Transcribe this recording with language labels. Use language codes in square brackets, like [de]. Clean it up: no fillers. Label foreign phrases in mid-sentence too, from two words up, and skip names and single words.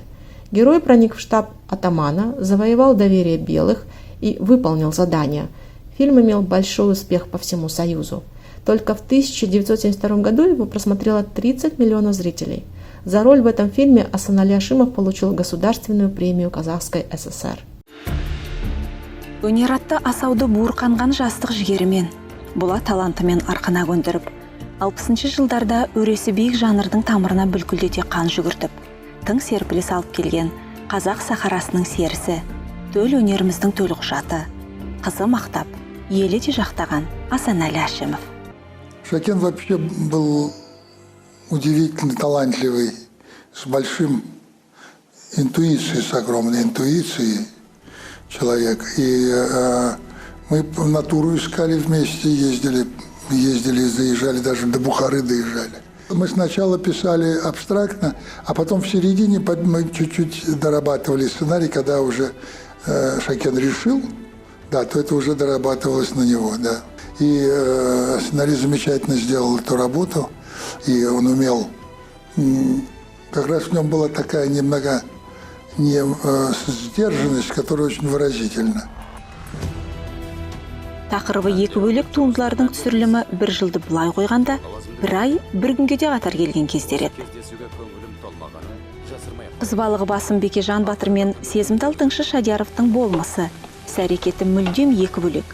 [ru] Герой проник в штаб атамана, завоевал доверие белых и выполнил задание. Фильм имел большой успех по всему Союзу. Только в 1972 году его просмотрело 30 миллионов зрителей. За роль в этом фильме Асанали Ашимов получил Государственную премию Казахской ССР. [kk] Өнер атты асауды буырқанған жастық жігерімен, бола талантымен арқана көндіріп, 60-шы жылдарда өресі биік жанрдың тамырына бүлкілдете қан жүгіртіп, тың серпіліс алып келген қазақ сахарасының серісі, төл өнеріміздің төл құжаты, қызы мақтап, елі де жақтаған Асанали Ашимов. [ru] Шакен вообще был удивительно талантливый, с большим интуицией, с огромной интуицией человек. И мы натуру искали вместе, ездили, заезжали, даже до Бухары доезжали. Мы сначала писали абстрактно, а потом в середине мы чуть-чуть дорабатывали сценарий, когда уже Шакен решил, да, то это уже дорабатывалось на него, да. И сценарист замечательно сделал эту работу, и он умел, как раз в нем была такая немного сдержанность, которая очень выразительна. [kk] Тақырыбы екі бөлек туындылардың түсірілімі бір жылды бұлай қойғанда, бір ай, бір күнге де қатар келген кездер еді. Қыз балығы басым Бекежан Батыр мен сезімтал тыңшы Шадияровтың болмысы, іс-әрекеті мүлдем екі бөлек.